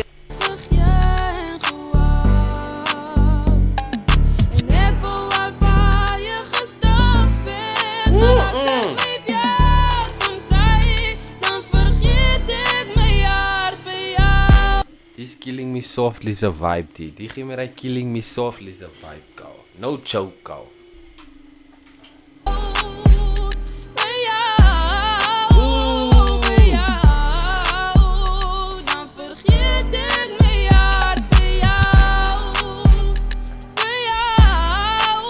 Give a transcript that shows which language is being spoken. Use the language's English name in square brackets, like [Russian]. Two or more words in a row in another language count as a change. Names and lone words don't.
[Afrikaans] Gegee en gehou. En ek wou al baie gestap het, maar as ek my weer kon kry, dan vergeet ek my hart by jou. Dis [English] killing me softly [Afrikaans] se vibe die gee my daai [English] killing me softly [Afrikaans] se vibe kou. [English] No joke kou. [Afrikaans] By jou, by jou, dan vergeet ek my hart by jou. By jou.